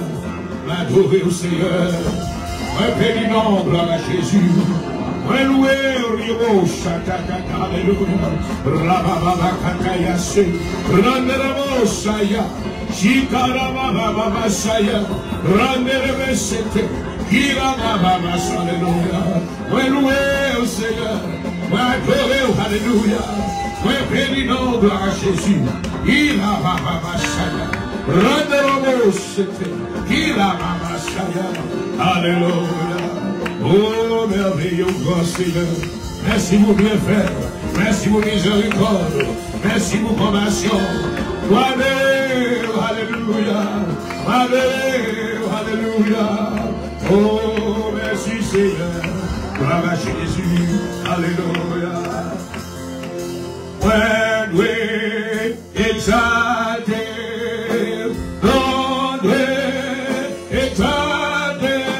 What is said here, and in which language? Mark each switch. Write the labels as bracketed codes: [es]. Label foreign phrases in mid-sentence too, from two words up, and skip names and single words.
[fr] L'adorez au Seigneur. Un béni nom, gloire à Jésus. Un loué au Rio, Chatakaka, alléluia. Rabababa Kakayase, Randeramo Saya, Shikarababa Saya, Randerebe Sete, Kirababa, alléluia. Un loué au Seigneur. Adorez, alléluia. Un béni nom, gloire à Jésus. Il a Baba Saya, Randeramo Sete, Kirababa Saya, alléluia. Oh, merveilleux grand Seigneur, merci pour bienfait, merci pour miséricorde, merci pour compassion. Alléluia, alléluia. Oh, merci Seigneur, gloire à Jésus, alléluia. [en] When we exalted, Lord, we exalted.